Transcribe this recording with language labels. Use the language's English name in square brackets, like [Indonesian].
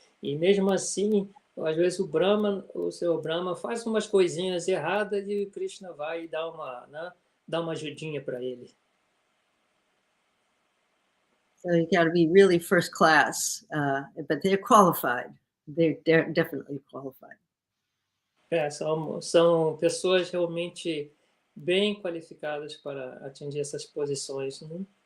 [Portuguese] E mesmo assim, às vezes o Senhor Brahma faz umas coisinhas erradas e o Krishna vai dar uma ajudinha para ele. [English] So you got to be really first class, but they're qualified. They're definitely qualified. [Portuguese] São pessoas realmente bem qualificadas para atingir essas posições, né?